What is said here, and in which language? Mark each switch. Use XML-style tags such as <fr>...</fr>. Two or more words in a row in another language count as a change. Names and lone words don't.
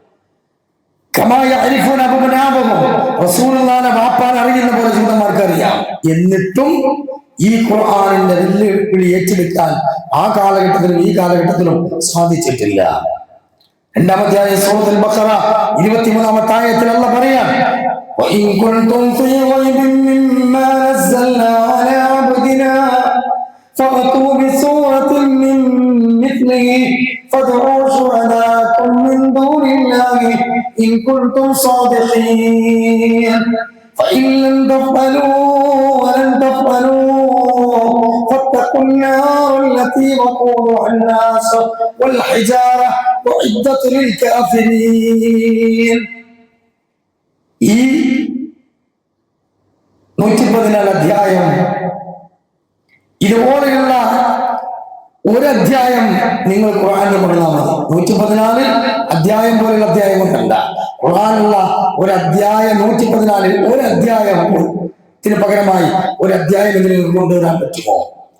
<ml>റസൂലുള്ളാഹിനെ വാപ്പാൻ അറിയുന്ന പോലെ ജൂതന്മാർക്ക് അറിയാം. എന്നിട്ടും ഈ ഖുർആനിന്റെ വെല്ലുവിളി ഏറ്റെടുക്കാൻ ആ കാലഘട്ടത്തിലും ഈ കാലഘട്ടത്തിലും സാധിച്ചിട്ടില്ല. 2-ാമത്തെ ആയ സൂറത്തുൽ ബഖറ 23-ാമത്തെ ആയത്തിൽ അല്ലാഹു പറയാം,</ml> <ar>وَإِن كُنتُمْ فِي رَيْبٍ مِّمَّا نَزَّلْنَا عَلَىٰ عَبْدِنَا فَأْتُوا بِسُورَةٍ مِّن مِّثْلِهِ فَادْعُوا شُهَدَاءَكُم مِّن دُونِ اللَّهِ إِن كُنتُمْ صَادِقِينَ فَإِن لَّمْ تَفْعَلُوا وَلَن تَفْعَلُوا فَاتَّقُوا النَّارَ الَّتِي وَقُودُهَا النَّاسُ وَالْحِجَارَةُ أُعِدَّتْ لِلْكَافِرِينَ.</ar> <ml>ഈ 114 അധ്യായം ഇതുപോലെയുള്ള ഒരു അധ്യായം നിങ്ങൾ ഖുർആനിൽ കൊണ്ടുവന്നാൽ മതി. 114 അധ്യായം പോലെയുള്ള അധ്യായം കൊണ്ടല്ല, ഖുർആനിലുള്ള ഒരു അധ്യായം 114 ഒരു അധ്യായത്തിന് പകരമായി ഒരു അധ്യായം ഇതിൽ കൊണ്ടുവരാൻ പറ്റുമോ?</ml>